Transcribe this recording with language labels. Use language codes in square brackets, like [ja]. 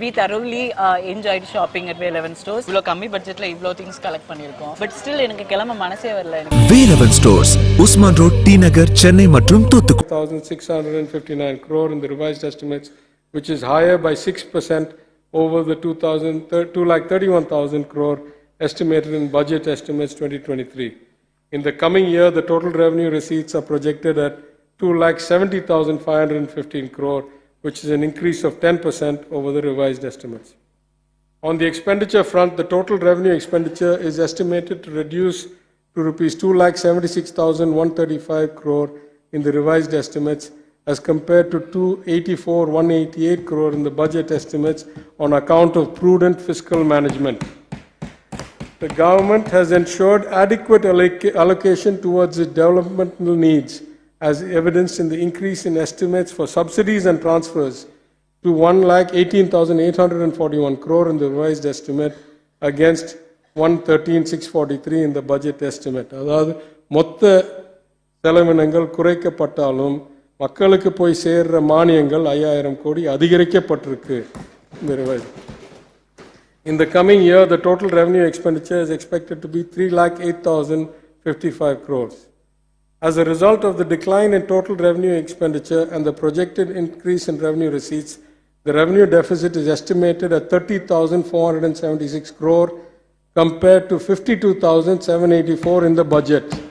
[en] We thoroughly enjoyed shopping at V11 stores. [ta] இவ்ளோ கம்மி பட்ஜெட்ல இவ்ளோ things collect பண்ணிருக்கோம். [en] But still [ta] எனக்கு கிளம்ப மனசே வரல எனக்கு. V11 stores, Usman Road, T Nagar, Chennai மற்றும் Thoothukudi. [en] 1,659 crore in the revised estimates, which is higher by 6% over the 2,31,000 crore estimated in budget estimates 2023. In the coming year, the total revenue receipts are projected at 2,70,515 crore, which is an increase of 10% over the revised estimates. On the expenditure front, the total revenue expenditure is estimated to reduce to rupees 2,76,135 crore in the revised estimates as compared to 284,188 crore in the budget estimates on account of prudent fiscal management. The government has ensured adequate allocation towards its developmental needs, as evidenced in the increase in estimates for subsidies and transfers to 1,18,841 crore in the revised estimate against 113,643 in the budget estimate. [ta] அதாவது மொத்த செலவினங்கள் குறைக்கப்பட்டாலும் மக்களுக்கு போய் சேர்ற மானியங்கள் 5,000 கோடி அதிகரிக்கப்பட்டிருக்கு இந்த revised. [en] In the coming year, the total revenue expenditure is expected to be 3,08,055 crores. As a result of the decline in total revenue expenditure and the projected increase in revenue receipts, the revenue deficit is estimated at 30,476 crore compared to 52,784 in the budget.